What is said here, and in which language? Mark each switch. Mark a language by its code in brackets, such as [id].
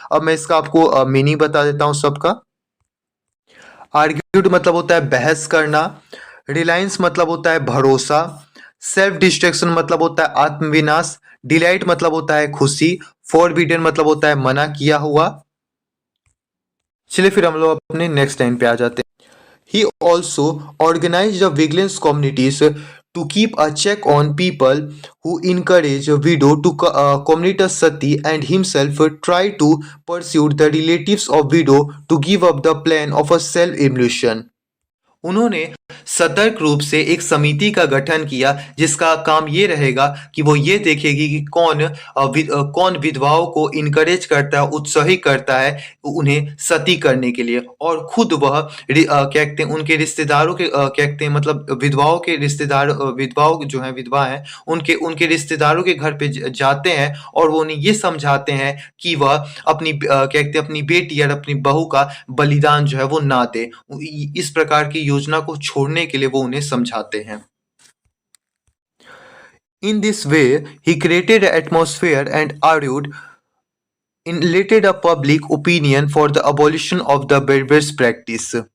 [hi] अब मैं इसका आपको मीनिंग बता देता हूँ सबका। आर्ग्यूड मतलब होता है बहस करना, रिलायंस मतलब होता है भरोसा, सेल्फ डिस्ट्रक्शन मतलब होता है आत्मविनाश, डिलाइट मतलब होता है खुशी, फॉरबिडन मतलब होता है मना किया हुआ। चलिए फिर हम लोग अपने नेक्स्ट लाइन पे आ जाते हैं। [en] He also organized the vigilance communities to keep a check on people who encourage a widow to commit a sati, and himself tried to persuade the relatives of widow to give up the plan of a self-immolation. [hi] उन्होंने सतर्क रूप से एक समिति का गठन किया जिसका काम ये रहेगा कि वो ये देखेगी कि कौन विधवाओं को इनकरेज करता है, उत्साहित करता है उन्हें सती करने के लिए, और खुद वह क्या कहते हैं उनके रिश्तेदारों के क्या कहते हैं मतलब विधवाओं के रिश्तेदार विधवाओं जो हैं विधवा हैं उनके उनके रिश्तेदारों के घर पे जाते हैं और वो उन्हें ये समझाते हैं कि वह क्या कहते हैं अपनी बेटी और अपनी बहू का बलिदान जो है वो ना दे। इस प्रकार की योजना को छोड़ने के लिए वो उन्हें समझाते हैं। [en] In this way, he created an atmosphere and argued enlisted a public opinion for the abolition of the barbarous practice.